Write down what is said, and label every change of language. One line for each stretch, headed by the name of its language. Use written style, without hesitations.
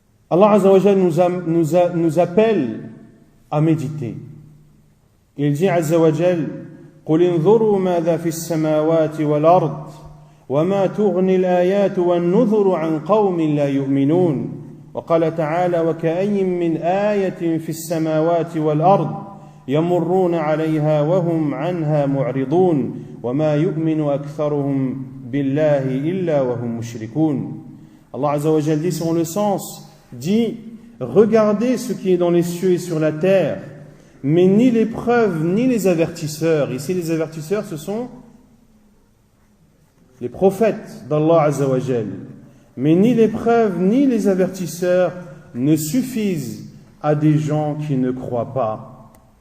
French: Allah Azza wa Jal nous appelle à méditer. Il dit Azza wa Jal:
Arabic: قُلْ انظُرُوا ماذا في السماوات والأرض وما تغني الآيات والنذر عن قوم لا يؤمنون وقال تعالى وكأي من آية في السماوات والأرض يمرون عليها وهم عنها معرضون وما يؤمن أكثرهم بالله إلا وهم مشركون.
French: Allah Azza wa Jal dit selon le sens, dit: regardez ce qui est dans les cieux et sur la terre, mais ni les preuves ni les avertisseurs. Ici les avertisseurs ce sont les prophètes d'Allah Azza wa Jal. Mais ni les preuves ni les avertisseurs ne suffisent à des gens qui ne croient pas.